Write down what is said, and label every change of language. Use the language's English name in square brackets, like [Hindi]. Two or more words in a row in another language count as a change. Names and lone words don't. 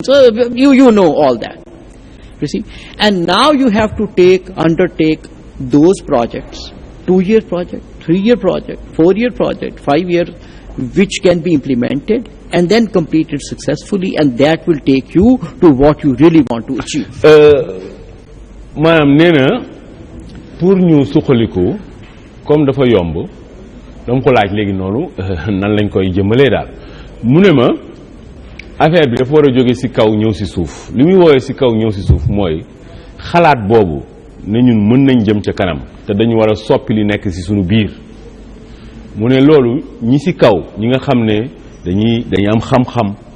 [English] You know all that. You see? And now you have to undertake those projects, 2-year project, 3-year project, 4-year project, 5-year, which can be implemented and then completed successfully, and that will take you to what you really want to achieve. [Wolof] Maanaam nee na pour ñu suqaliku comme dafa yomb dama ko laaj léegi noonu nan lañ koy jëmbalee daal mu ne ma affaire bi dafa war a jóge ci kaw ñëw ci suuf li muy woowee ci kaw ñëw ci suuf mooy xalaat boobu ne ñun mën nañ jëm ca kanam te dañu war a soppi li nekk ci sunu biir mu ne loolu ñi ci kaw ñi nga xam ne dañuy am xam-xam